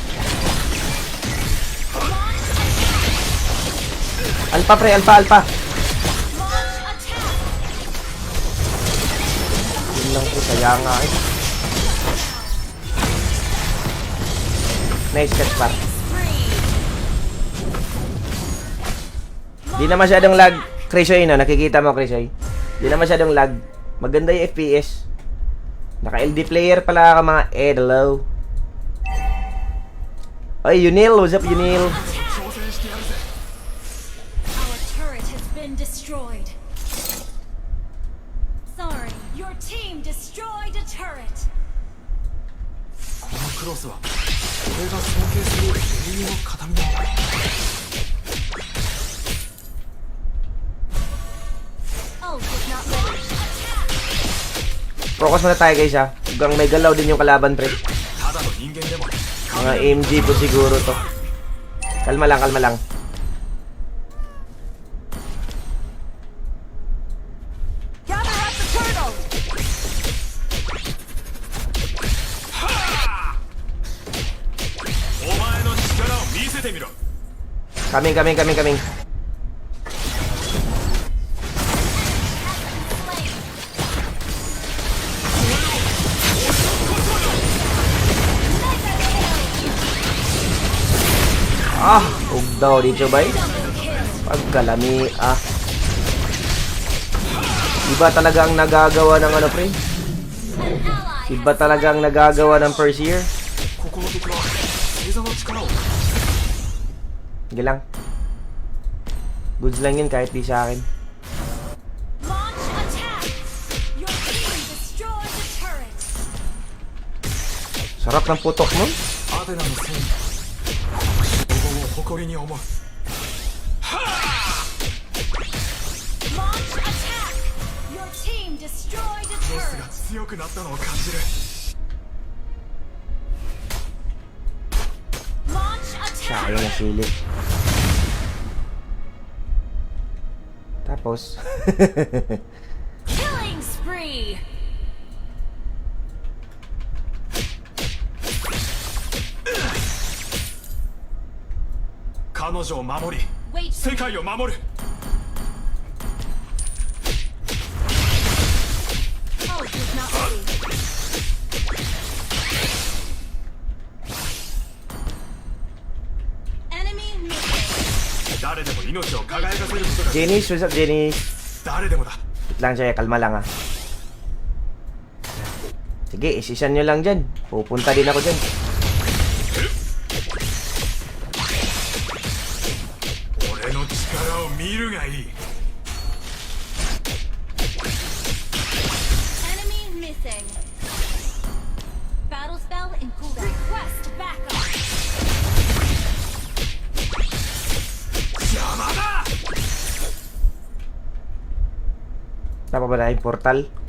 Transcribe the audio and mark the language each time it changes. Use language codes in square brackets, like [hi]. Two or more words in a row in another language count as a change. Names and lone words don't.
[tl] Alpha, pre, alpha. lang po. Sayang nga eh. [en] Nice catch [tl] par. Di na masyadong lag. Krisoy, no? Nakikita mo, Krisoy? Di na masyadong lag. Maganda yung FPS. Naka-LD player pala ka mga Hello. Ay, Yunil. [en] What's up, Yunil? Our turret has been destroyed. Sorry, your team destroyed a turret. [ja] このクロスは俺が尊敬する英雄の形見なんだ。 [en] Oh, is not ready. [tl] Focus muna tayo guys ha. Hanggang may galaw din yung kalaban pre. [ja] ただの人間でも [tl] Mga MG po siguro to. Kalma lang, kalma lang. [en] Gather up the turtle. [ja] お前の力を見せてみろ。 [en] Coming. [tl] Ah, huwag daw dito bay. [ceb] Pagkalami ah. [tl] Iba talagang nagagawa ng ano pre? Iba talagang nagagawa ng [en] first year. [ja] ここの敵は星座の力を [tl] Sige lang. Goods lang yun kahit di sa akin. [en] Launch attack. Your team destroyed the turret. [tl] Sarap ng putok mo. [ja] アテナの戦意黄金を誇りに思う。 [en] Launch attack. Your team destroyed a [ja] ロスが [en] turret. [ja] 強くなったのを感じる。 [en] Launch attack. [tl] Sayang na silip. Tapos. [en] Killing spree. [ja] 彼女を守り [en] Wait. [ja] 世界を守る。 [en] Oh, is not ready. Enemy missing. [ja] 誰でも命を輝かせることが [en] Janice, what's up Janice? [ja] 誰でもだ。 [tl] Wait lang siya, kalma lang ah. Sige, isisan nyo lang dyan. Pupunta din ako dyan. [ja] 俺の力を見るがいい。 [en] Enemy missing. Battle spell in cooldown. Request backup. [ja] 邪魔だ。 [tl] Tapa ba na yung portal?